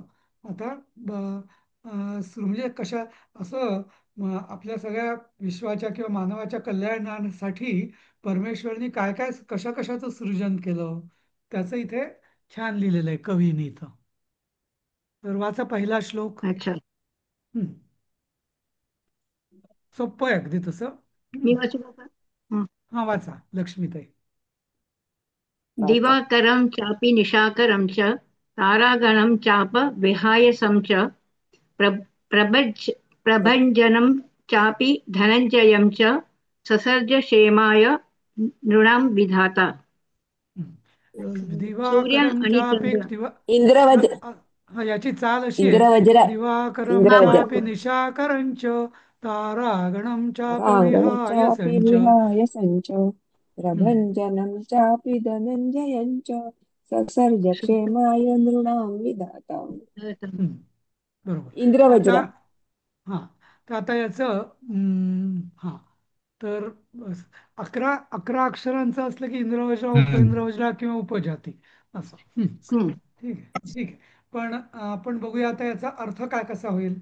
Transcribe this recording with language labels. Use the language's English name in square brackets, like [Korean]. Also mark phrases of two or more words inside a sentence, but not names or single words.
[Marathi] आता म्हणजे कशा असं आपल्या सगळ्या विश्वाच्या किंवा मानवाच्या कल्याणासाठी परमेश्वरनी काय काय कशा कशाचं सृजन केलं त्याचं इथे छान लिहिलेलं आहे कवीने इथं. तर वाचा पहिला श्लोक. अच्छा, हम्म. सोपं आहे अगदी तसं. मी वाचू का? हं. हा वाचा लक्ष्मीताई. वाचा. [Sanskrit] दिवाकरं चापि निशाकरं च तारागणं चाप विहायसं च प्र प्रभञ्च प्रभञ्जनं चापि धनञ्जयं च ससर्ज क्षेमाय नृणां विधाता. [Marathi] सूर्य दिवाकरम आणि चापे चंद्र. हा, इंद्रवज्र. याची चाल अशी आहे. इंद्रवज्र. दिवाकरम इंद्रवज्र. [Sanskrit] चापे निशाकरंच तारागणं चाप [Marathi] रावणश्चापि [Sanskrit] विहाय संच. विहाय सञ्च प्रभञ्जनं चापि धनञ्जयं च ससर्ज क्षेमाय नृणां विधाता. [Marathi] बरोबर. तर आता इंद्रवज्र. हा तर आता याचं हा तर 11 अक्षरांचं असलं की इंद्रवज्रा हम्म. उपइंद्रवज्रा किंवा उपजाती असं. हम्म. ठीक आहे. ठीक आहे. पण आपण बघूया आता याचा अर्थ काय कसा होईल.